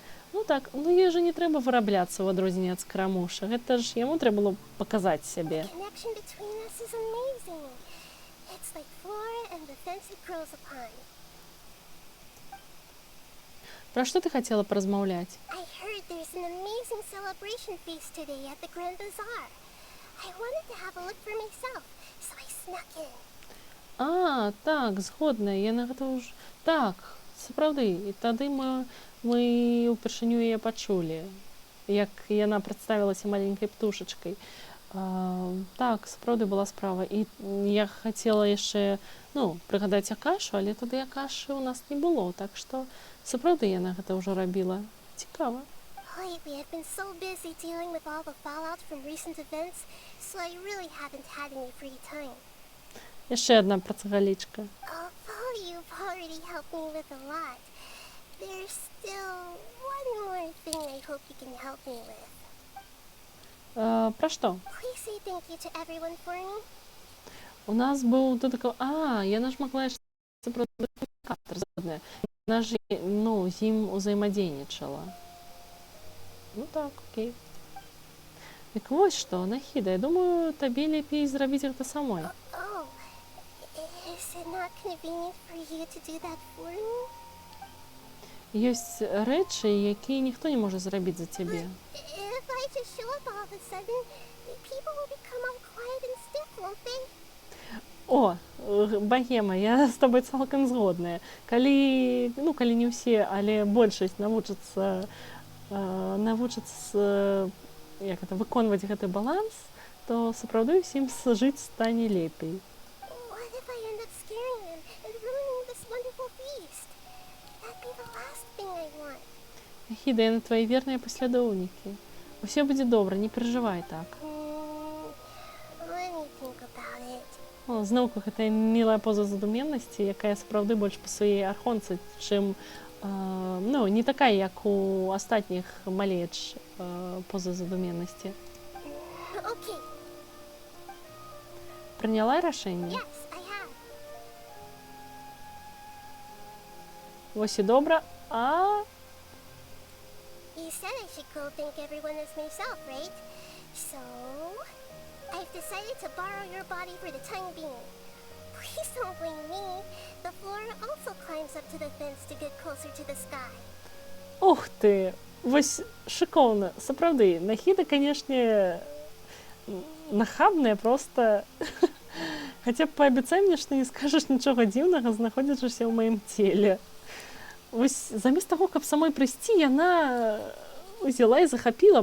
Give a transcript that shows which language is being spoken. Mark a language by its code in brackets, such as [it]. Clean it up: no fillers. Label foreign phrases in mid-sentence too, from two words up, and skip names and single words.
[be] Так, ёй жа не трэба вырабляцца ў адрозненне ад Скарамуша. Гэта ж яму трэба было паказаць сябе. Пра што ты хацела паразмаўляць? [en] I heard there's an amazing celebration feast today at the Grand Bazaar. I wanted to have a look for myself, so I snuck in. [be] А, так, згодна, я на гэта ўжо... Так, сапраўды, і тады мы ўпершыню яе пачулі, як яна прадставілася маленькай птушачкай. Так, сапраўды была справа. І я хацела яшчэ, прыгадаць Акашу, але тады Акашы ў нас не было, так што сапраўды яна гэта ўжо рабіла. Цікава. [en] Lately, I've been so busy dealing with all the fallout from recent events, so I really haven't had any free time. [be] Яшчэ адна працагалічка. [en] Although you've already helped me with a lot, there's still one more thing I hope you can help me with. [be] Пра што? [en] Please say thank you to everyone for me. [be] У нас быў додатковы... яна ж магла яшчэ пра дублікатар згодная. Яна ж, з ім узаемадзейнічала. Так, окей. Дык вось што, Нахіда, я думаю, табе лепей зрабіць гэта самой. [en] Oh, is it not convenient for you to do that for me? [be] Ёсць рэчы, якія ніхто не можа зрабіць за цябе. [en] If I just show up all of a sudden, people will become all quiet and stiff, won't they? [be] О, Багема, я з табой цалкам згодная. Калі не ўсе, але большасць навучацца выконваць гэты баланс, то сапраўды ўсім жыць стане лепей. [en] What if I end up scaring them and ruining this wonderful feast? That'd be the last thing I want. [be] Нахіда, яны твае верныя паслядоўнікі. Усё будзе добра, не перажывай так. [en] Let me think about it. [be] Зноўку гэтая мілая поза задуменнасці, якая сапраўды больш пасуе архонцы, чым не такая, як у астатніх малеч поза задуменнасці. [en] Okay. [be] Прыняла рашэнне? [en] Yes, I have. [be] Вось і добра. [en] You said I should go thank everyone as myself, right? So, I've decided to borrow your body for the time being. Please don't blame me. The flora also climbs up to the fence to get closer to the sky. [be] Ух ты! Вось шыкоўна. Сапраўды, Нахіда, канешне, нахабная проста. Хаця б паабяцай мне, што не скажаш нічога дзіўнага, знаходзячыся ў маім целе. Вось замест таго, каб самой прыйсці, яна узяла і захапіла.